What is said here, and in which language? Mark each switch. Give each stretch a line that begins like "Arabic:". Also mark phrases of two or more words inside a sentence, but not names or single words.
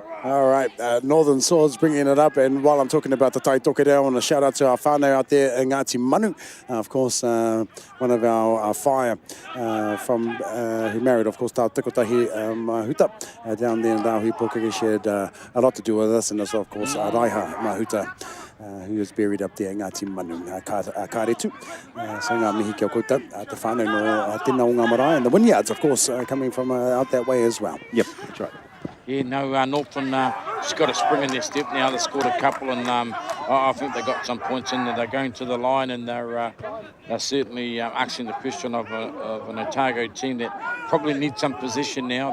English: All right, Northern Swords bringing it up. And while I'm talking about the taitoke there, I want to shout out to our whānau out there in Ngāti Manu. Of course, one of our whaia who married, of course, Tau Tikotahi Mahuta down there in Rauhi Pōkeke. She had a lot to do with us. And also, of course, Raiha Mahuta, who is buried up there in Ngāti Manu, Kāretu.
Māori: So ngā mihi kia koutou, te whānau no Tēnā o ngā marae.
English: And the Wynyards, of course, coming from out that way as well. Yep, that's right. Yeah, no, Northland just got a spring in their step now. They scored a couple, and I think they got some points in there. They're going to the line, and they're certainly asking the question of an Otago team that probably needs some position now.